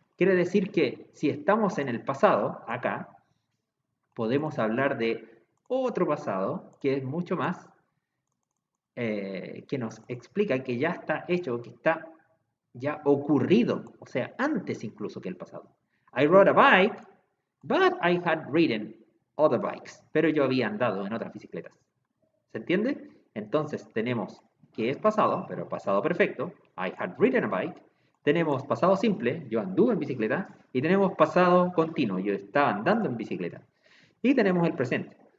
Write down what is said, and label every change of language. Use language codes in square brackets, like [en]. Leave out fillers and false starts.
[es] Quiere decir que si estamos en el pasado, acá, podemos hablar de otro pasado que es mucho más, que nos explica que ya está hecho, que está ya ocurrido, o sea, antes incluso que el pasado. [en] I rode a bike, but I had ridden other bikes. [es] Pero yo había andado en otras bicicletas. ¿Se entiende? Entonces tenemos que es pasado, pero pasado perfecto. I had ridden a bike. Tenemos pasado simple, yo anduve en bicicleta. Y tenemos pasado continuo, yo estaba andando en bicicleta. Y tenemos el presente.